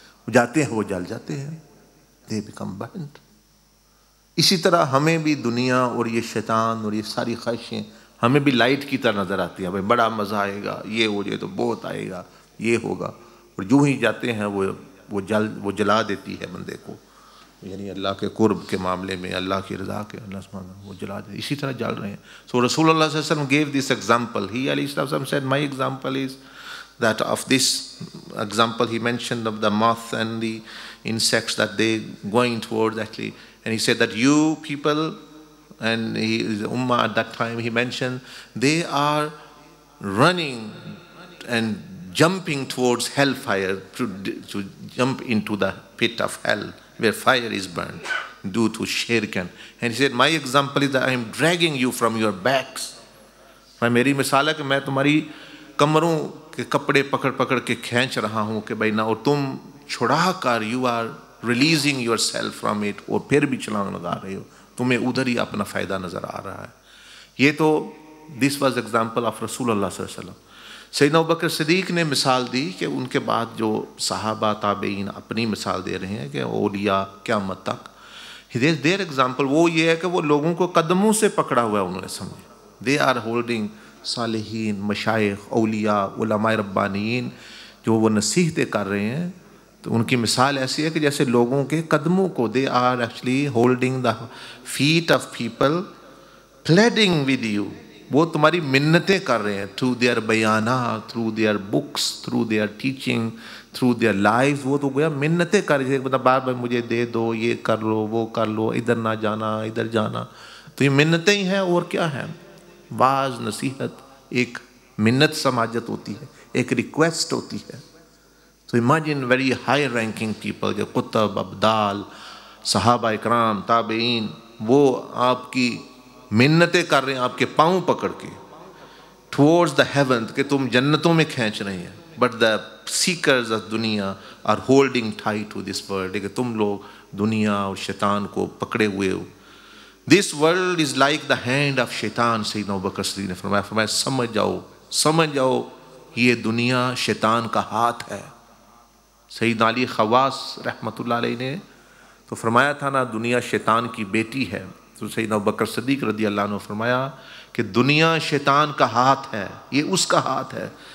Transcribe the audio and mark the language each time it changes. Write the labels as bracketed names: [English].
[Urdu] وہ جاتے ہیں، وہ جل جاتے ہیں، [English] they become burnt. [Urdu] اسی طرح ہمیں بھی دنیا اور یہ شیطان اور یہ ساری خواہشیں ہمیں بھی لائٹ کی طرح نظر آتی ہیں. بھائی بڑا مزہ آئے گا، یہ ہو جائے تو بہت آئے گا، یہ ہوگا، اور جو ہی جاتے ہیں وہ جلا دیتی ہے بندے کو. یعنی اللہ کے قرب کے معاملے میں، اللہ کی رضا کے، اللہ سبحانہ وہ جلا دیتی، اسی طرح جل رہے ہیں. سو رسول اللہ صلی اللہ علیہ وسلم [English] gave this example. He علیہ السلام said my example is that of this example he mentioned of the moth and the insects that they going towards actually, and he said that you people, and his ummah at that time he mentioned they are running and jumping towards hellfire, to jump into the pit of hell where fire is burned due to shirk. And he said my example is that I am dragging you from your backs. [Urdu] میری مثال ہے کہ میں تمہاری کمروں کے کپڑے پکڑ پکڑ کے کھینچ رہا ہوں کہ بھائی نہ، اور تم چھڑا کر [English] you are releasing yourself from it، [Urdu] اور پھر بھی چھلانگ لگا رہے ہو، تمہیں ادھر ہی اپنا فائدہ نظر آ رہا ہے. یہ تو [English] this was example of رسول اللہ صلی اللہ علیہ وسلم. [Urdu] سیدنا ابوبکر صدیق نے مثال دی کہ ان کے بعد جو صحابہ تابعین اپنی مثال دے رہے ہیں کہ اولیاء قیامت تک، [English] their example [Urdu] وہ یہ ہے کہ وہ لوگوں کو قدموں سے پکڑا ہوا ہے، انہوں نے سمجھا. [English] they are holding [Urdu] صالحین، مشائخ، اولیاء، علماء ربانیین جو وہ نصیحتیں کر رہے ہیں، تو ان کی مثال ایسی ہے کہ جیسے لوگوں کے قدموں کو [English] they are actually holding the feet of people, pleading with you. [Urdu] وہ تمہاری منتیں کر رہے ہیں [English] through their [Urdu] بیانات، [English] through their books, through their teaching, through their lives. [Urdu] وہ تو گویا منتیں کر رہے ہیں، بار بار مجھے دے دو، یہ کر لو، وہ کر لو، ادھر نہ جانا، ادھر جانا. تو یہ منتیں ہی ہیں اور کیا ہے؟ واعظ، نصیحت ایک منت سماجت ہوتی ہے، ایک ریکویسٹ ہوتی ہے. تو [English] imagine very high ranking people, [Urdu] جو قطب، ابدال، صحابہ اکرام، تابعین، وہ آپ کی منتیں کر رہے ہیں آپ کے پاؤں پکڑ کے [English] towards the heaven, [Urdu] کہ تم جنتوں میں کھینچ رہے ہیں. [English] but the seekers of دنیا are holding tight to this world, [Urdu] کہ تم لوگ دنیا اور شیطان کو پکڑے ہوئے ہو. [English] This world is like the hand of shaitan. [Urdu] سیدنا ابوبکر صدیق نے فرمایا سمجھ جاؤ یہ دنیا شیطان کا ہاتھ ہے. سیدنا علی خواص رحمۃ اللہ علیہ نے تو فرمایا تھا نا دنیا شیطان کی بیٹی ہے. تو سیدنا ابوبکر صدیق رضی اللہ عنہ فرمایا کہ دنیا شیطان کا ہاتھ ہے, یہ اس کا ہاتھ ہے.